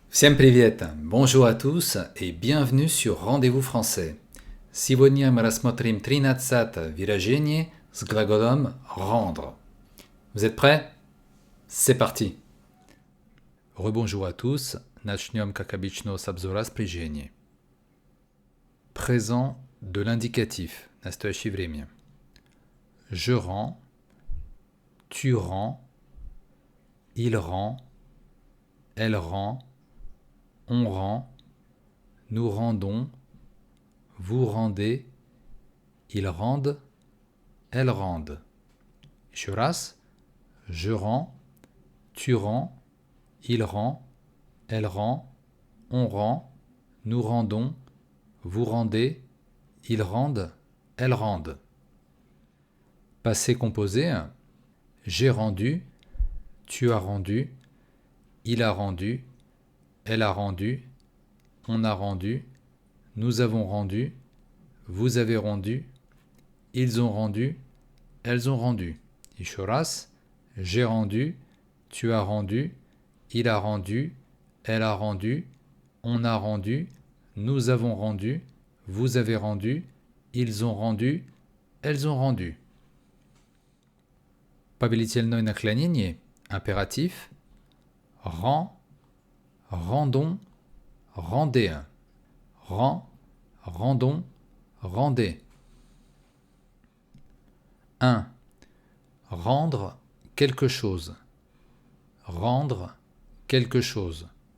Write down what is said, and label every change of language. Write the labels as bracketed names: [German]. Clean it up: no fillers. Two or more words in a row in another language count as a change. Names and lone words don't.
[Russian] Всем привет! [French] Bonjour à tous et bienvenue sur Rendez-vous français. [Russian] Сегодня мы рассмотрим 13 выражение с глаголом rendre. [French] Vous êtes prêts? C'est parti! Rebonjour à tous. [Russian] Начнем, как обычно, с обзора спряжения. [French] Présent de l'indicatif. [Russian] Настоящее время. [French] Je rends. Tu rends. Il rend. Elle rend. On rend. Nous rendons. Vous rendez. Ils rendent. Elles rendent. [Russian] Еще раз. [French] Je rends. Tu rends. Il rend. Elle rend. On rend. Nous rendons. Vous rendez. Ils rendent. Elles rendent. Passé composé. J'ai rendu. Tu as rendu. Il a rendu. Elle a rendu. On a rendu. Nous avons rendu. Vous avez rendu. Ils ont rendu. Elles ont rendu. [Russian] Еще раз. [French] J'ai rendu. Tu as rendu. Il a rendu. Elle a rendu. On a rendu. Nous avons rendu. Vous avez rendu. Ils ont rendu. Elles ont rendu. [Russian] Повелительное наклонение. [French] Impératif. Rend. Rendons. Rendez. Rend. Rendons. Rendez. 1. Rendre quelque chose. Rendre quelque chose.